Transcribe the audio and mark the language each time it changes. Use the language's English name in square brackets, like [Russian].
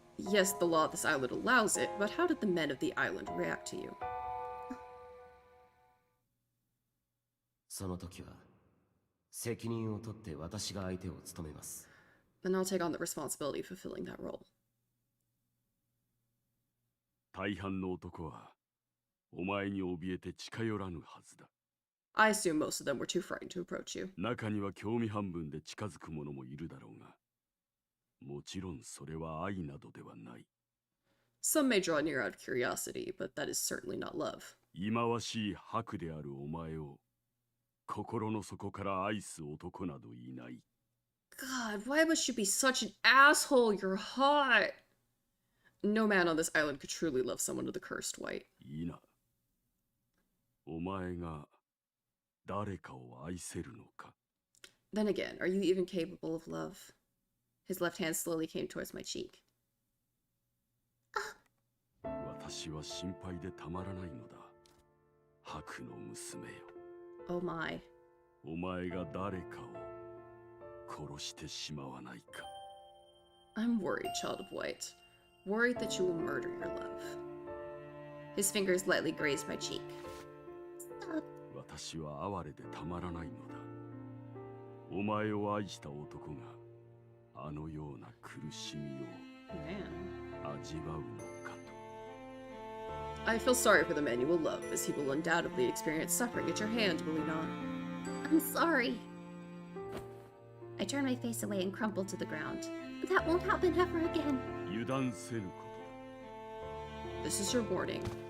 [English] Yes, the law of this island allows it, but how did the men of the island react to you? [Japanese] その時は責任を取って私が相手を務めます。 [English] Then I'll take on the responsibility of fulfilling that role. [Japanese] 大半の男はお前に怯えて近寄らぬはずだ。 [English] I assume most of them were too frightened to approach you. [Japanese] 中には興味半分で近づく者もいるだろうが、もちろんそれは愛などではない。 [English] Some may draw near out of curiosity, but that is certainly not love. [Japanese] 忌まわしい悪であるお前を心の底から愛す男などいない。 [English] God, why must you be such an asshole? You're hot. No man on this island could truly love someone of the cursed white. [Japanese] いいな。お前が誰かを愛せるのか。 [English] Then again, are you even capable of love? His left hand slowly came towards my cheek. [Japanese] 私は心配でたまらないのだ。白の娘よ。 [English] Oh my. [Japanese] お前が誰かを殺してしまわないか。 [English] I'm worried, child of white. Worried that you will murder your love. His fingers lightly grazed my cheek. [Japanese] 私は哀れでたまらないのだ。お前を愛した男があのような苦しみを味わうのかと。 [English] I feel sorry for the man you will love, as he will undoubtedly experience suffering at your hand, will he not? I'm sorry. I turned my face away and crumpled to the ground. That won't happen ever again. [Japanese] 油断せぬこと [English] This is your warning.